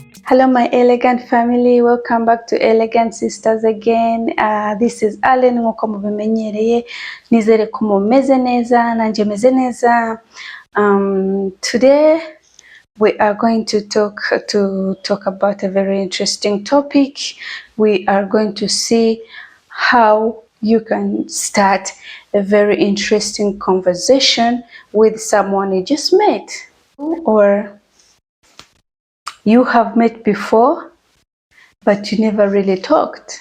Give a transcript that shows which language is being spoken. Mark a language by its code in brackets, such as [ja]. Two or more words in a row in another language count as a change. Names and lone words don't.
[en] Hello my elegant family, welcome back to Elegant Sisters again. This is Allen [rw] nkuko mubimenyereye, nizere ko mumeze neza nanje meze neza. [en] Today we are going to talk about a very interesting topic. We are going to see how you can start a very interesting conversation with someone you just met, or you have met before but you never really talked.